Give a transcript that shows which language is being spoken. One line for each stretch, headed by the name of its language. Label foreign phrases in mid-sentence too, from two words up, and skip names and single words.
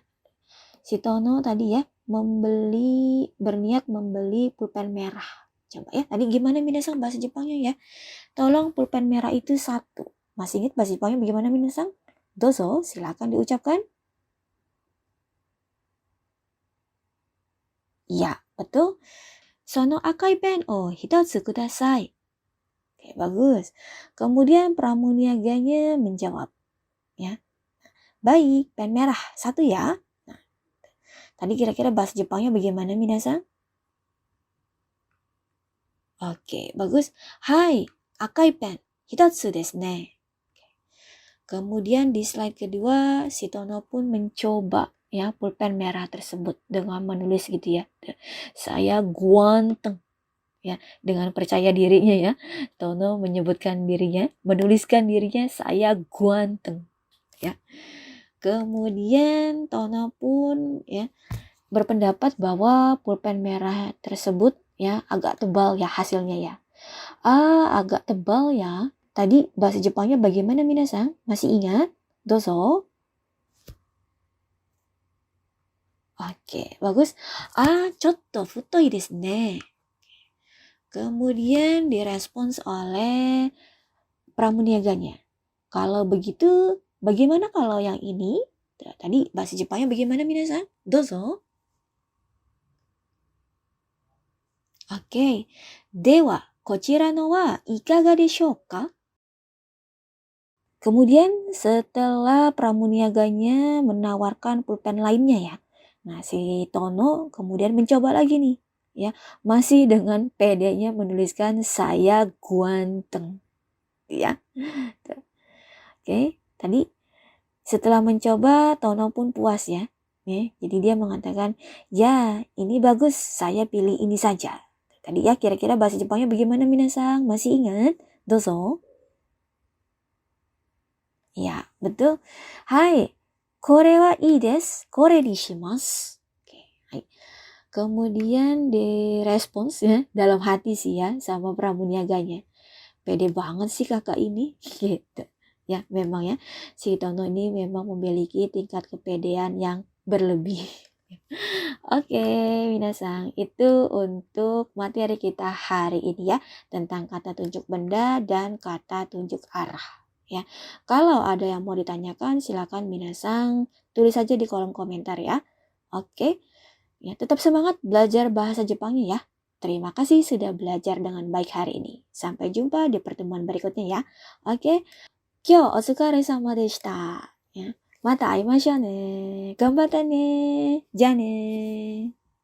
Indonesian: Si Tono tadi ya berniat membeli pulpen merah. Coba ya, tadi gimana minasan bahasa Jepangnya ya? Tolong pulpen merah itu 1. Masih ingat bahasa Jepangnya bagaimana minasan? Dozo, silakan diucapkan. Iya, betul.
Japanese: その赤いペンを一つください.
Indonesian: Oke, bagus. Kemudian pramuniaganya menjawab. Ya. Baik, pen merah 1 ya. Nah, tadi kira-kira bahasa Jepangnya bagaimana minasan? Oke, bagus.
Japanese: はい、赤いペン一つですね.
Indonesian: Kemudian di slide kedua, si Tono pun mencoba ya pulpen merah tersebut dengan menulis gitu ya. Saya guanteng ya, dengan percaya dirinya ya. Tono menyebutkan dirinya, menuliskan dirinya saya guanteng ya. Kemudian Tono pun ya berpendapat bahwa pulpen merah tersebut ya agak tebal ya hasilnya ya. Agak tebal ya. Tadi bahasa Jepangnya bagaimana minasan? Masih ingat? Dozo. Oke, bagus.
Japanese: ちょっと太いですね.
Indonesian: Kemudian direspons oleh pramuniaganya. Kalau begitu, bagaimana kalau yang ini? Tadi bahasa Jepangnya bagaimana minasan? Dozo. Oke.
Japanese: では、こちらのはいかがでしょうか?
Indonesian: Kemudian setelah pramuniaganya menawarkan pulpen lainnya ya. Nah, si Tono kemudian mencoba lagi nih. Ya, masih dengan PD-nya menuliskan saya guanteng. Ya. Oke, tadi setelah mencoba Tono pun puas ya. Jadi dia mengatakan, "Ya, ini bagus, saya pilih ini saja." Tadi ya kira-kira bahasa Jepangnya bagaimana minasan? Masih ingat? Dozo. Ya, betul.
Japanese: Hai, これはいいです。これにします.
Indonesian: Oke, hai. Kemudian direspons ya, dalam hati sih ya, sama pramuniaganya. Pede banget sih kakak ini, gitu. Ya, memang ya, si Tono ini memang memiliki tingkat kepedean yang berlebih. Oke, minasan, itu untuk materi kita hari ini ya, tentang kata tunjuk benda dan kata tunjuk arah. Ya, kalau ada yang mau ditanyakan, silakan minasan tulis saja di kolom komentar ya. Oke, ya tetap semangat belajar bahasa Jepangnya ya. Terima kasih sudah belajar dengan baik hari ini. Sampai jumpa di pertemuan berikutnya ya. Oke,
Japanese: 今日お疲れ様でした. Ya, また会いましょうね。頑張ったね. じゃね.